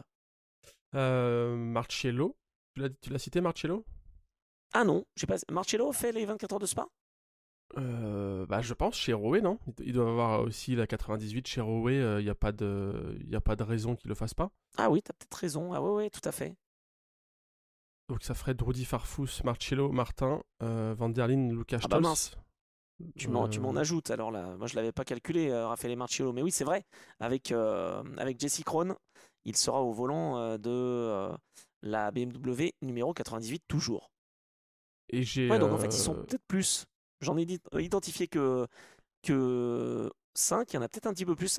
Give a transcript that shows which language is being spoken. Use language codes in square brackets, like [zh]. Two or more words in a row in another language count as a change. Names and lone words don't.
[fr] Marcello, tu l'as cité Marcello? Ah non, Marcello fait les 24 heures de Spa? Je pense chez Rowe, non? Il doit avoir aussi la 98 chez Rowe, il n'y a pas de raison qu'il le fasse pas. Ah oui, t'as peut-être raison, ah ouais, tout à fait. Donc ça ferait Drudi, Farfus, Marcello, Martin, Van der Linde, Lucas Stolz. Bah mince, tu m'en ajoutes alors là. Moi je l'avais pas calculé, Raffaele Marcello, mais oui c'est vrai. Avec Jesse Krohn, il sera au volant de la BMW numéro 98 toujours. Et Ouais, donc en fait ils sont peut-être plus. J'en ai identifié que 5, il y en a peut-être un petit peu plus.